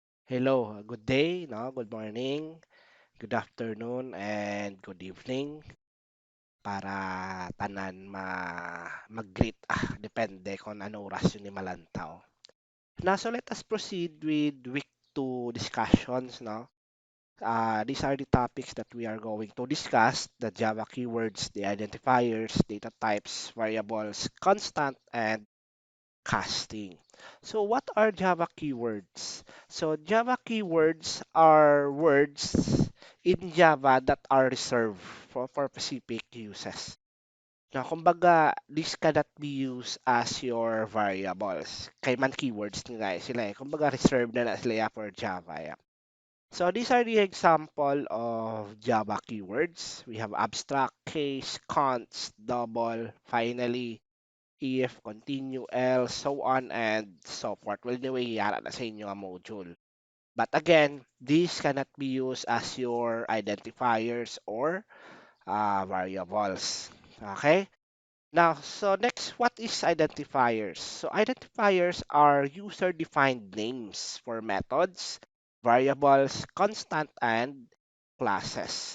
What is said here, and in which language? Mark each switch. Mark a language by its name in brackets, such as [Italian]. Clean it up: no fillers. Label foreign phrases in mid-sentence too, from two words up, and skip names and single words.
[English] Hello, good day, [Hiligaynon] no? [English] Good morning, good afternoon, and good evening [Hiligaynon] para tanan mag-greet depende kung ano oras yun ni Malantaw. [English] Now, so let us proceed with week 2 discussions, no? These are the topics that we are going to discuss: the Java keywords, the identifiers, data types, variables, constant, and casting. So what are Java keywords? So Java keywords are words in Java that are reserved for specific uses. Now, kumbaga, this cannot be used as your variables. [Hiligaynon] Kay man keywords nila sila eh. Kumbaga, reserved na sila [English] for Java. So these are the example of Java keywords. We have abstract, case, const, double, finally, if, continue, else, so on and so forth. Well, anyway, [Hiligaynon] yara na sa inyo ang module. [English] But again, these cannot be used as your identifiers or variables. Okay? Now, so next, what is identifiers? So identifiers are user-defined names for methods, variables, constant, and classes.